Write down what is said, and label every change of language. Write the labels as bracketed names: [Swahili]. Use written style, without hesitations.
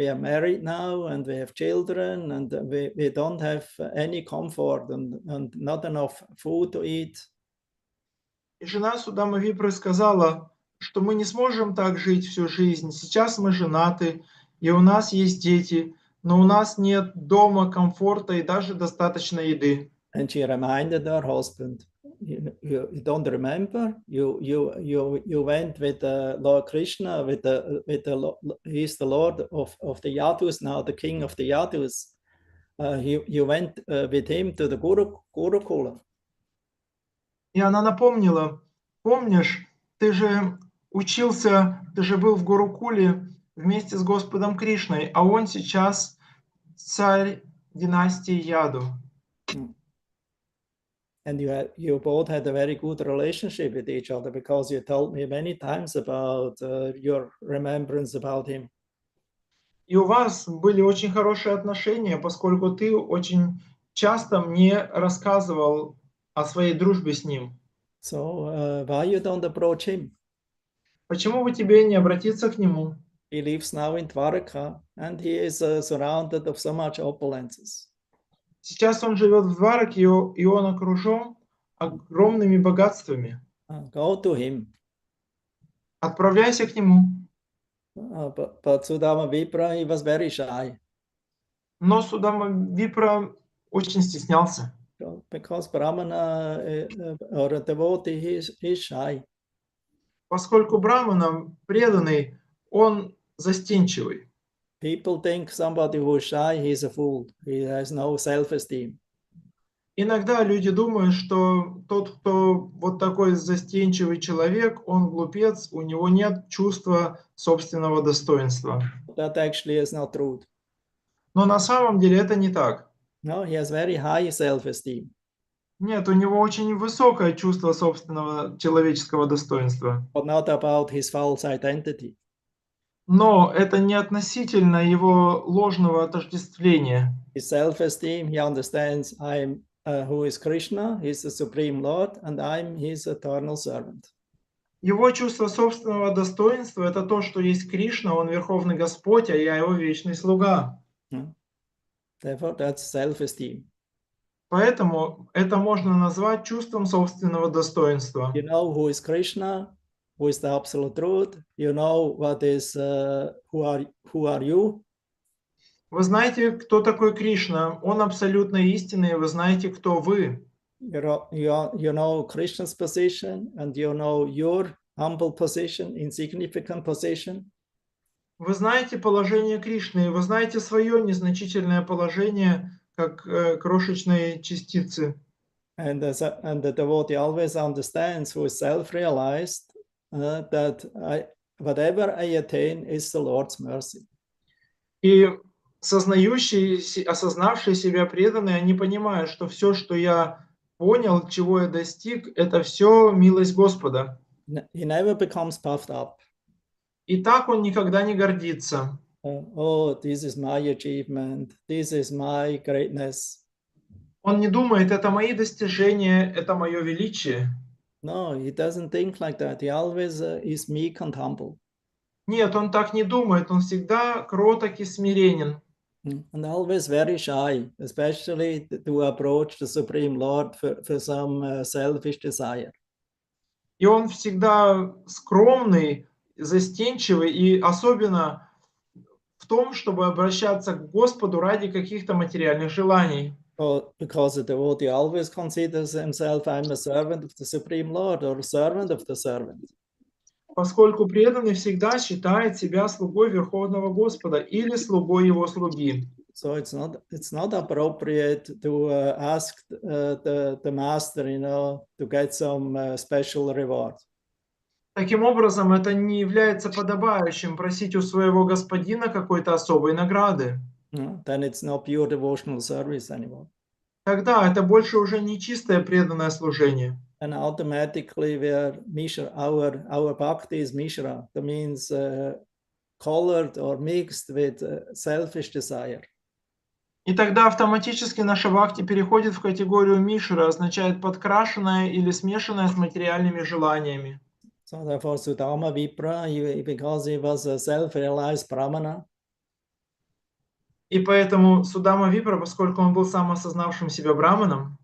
[English] We are married now, and we have children, and we don't have any comfort and not enough food to eat." [Russian] И жена Судама Випры сказала, что мы не сможем так жить всю жизнь. Сейчас мы женаты, и у нас есть дети, но у нас нет дома, комфорта и даже достаточно еды. [English] And she reminded her husband, you don't remember? You went with Lord Krishna, he's the Lord of the Yadus now, the king of the Yadus. You went with him to the Gurukula. [Russian] И она напомнила: помнишь, ты же учился, ты же был в Гурукуле вместе с Господом Кришной, а он сейчас царь династии Яду. [English] And you both had a very good relationship with each other, because you told me many times about your remembrance about him. [Russian] И у вас были очень хорошие отношения, поскольку ты очень часто мне рассказывал о своей дружбе с ним. [English] So why you don't approach him? [Russian] Почему бы тебе не обратиться к нему? [English] He lives now in Dwarka, and he is surrounded of so much opulences. [Russian] Сейчас он живет в Двараке, и он окружен огромными богатствами. [English] Go to him. [Russian] Отправляйся к нему. [English] But Sudama Vipra, he was very shy. [Russian] Но Судама Випра очень стеснялся. [English] Because Brahmana or a devotee, he is shy. [Russian] Поскольку брамана преданный, он застенчивый. [English] People think somebody who is shy, he is a fool. He has no self-esteem. [Russian] Иногда люди думают, что тот, кто вот такой застенчивый человек, он глупец, у него нет чувства собственного достоинства. [English] That actually is not true. [Russian] Но на самом деле это не так. [English] No, he has very high self-esteem. [Russian] Нет, у него очень высокое чувство собственного человеческого достоинства. [English] But not about his false identity. [Russian] Но это не относительно его ложного отождествления. [English] His self-esteem, he understands I'm who is Krishna, he's the Supreme Lord, and I'm his eternal servant. [Russian] Его чувство собственного достоинства – это то, что есть Кришна, он Верховный Господь, а я его вечный слуга. [English] Therefore, that's self-esteem. [Russian] Поэтому это можно назвать чувством собственного достоинства. [English] You know who is Krishna, who is the absolute truth. You know what is who are you. [Russian] Вы знаете, кто такой Кришна? Он абсолютно истинный, вы знаете, кто вы. [English] You know Krishna's position, and you know your humble position, insignificant position. [Russian] Вы знаете положение Кришны, вы знаете свое незначительное положение, как крошечные частицы. [English] And the devotee always understands, who is self-realized, that whatever I attain is the Lord's mercy. [Russian] И сознающие, осознавшие себя преданные, они понимают, что все, что я понял, чего я достиг, это все милость Господа. [English] He never becomes puffed up. [Russian] И так он никогда не гордится. [English] Oh, this is my achievement. This is my greatness. [Russian] Он не думает, это мои достижения, это мое величие. [English] No, he doesn't think like that. He always is meek and humble. [Russian] Нет, он так не думает, он всегда кроток и смиренен. [English] And always very shy, especially to approach the Supreme Lord for some selfish desire. [Russian] И он всегда скромный, застенчивый, и особенно в том, чтобы обращаться к Господу ради каких-то материальных желаний. [English] Because the devotee always considers himself, I'm a servant of the Supreme Lord or a servant of the servant. [Russian] Поскольку преданный всегда считает себя слугой Верховного Господа или слугой его слуги. [English] So it's not appropriate to ask the master, to get some special reward. [Russian] Таким образом, это не является подобающим просить у своего господина какой-то особой награды. [English] Then it's not pure devotional service anymore. [Russian] Тогда это больше уже не чистое преданное служение. [English] And automatically our bhakti is mishra. That means colored or mixed with selfish desire. [Russian] И тогда автоматически наша бхакти переходит в категорию мишра, означает подкрашенное или смешанное с материальными желаниями. [English] So therefore, Sudama Vipra, because he was a self-realized brahmana, [Russian] и поэтому Судама Випра, поскольку он был сам осознавшим себя браманом,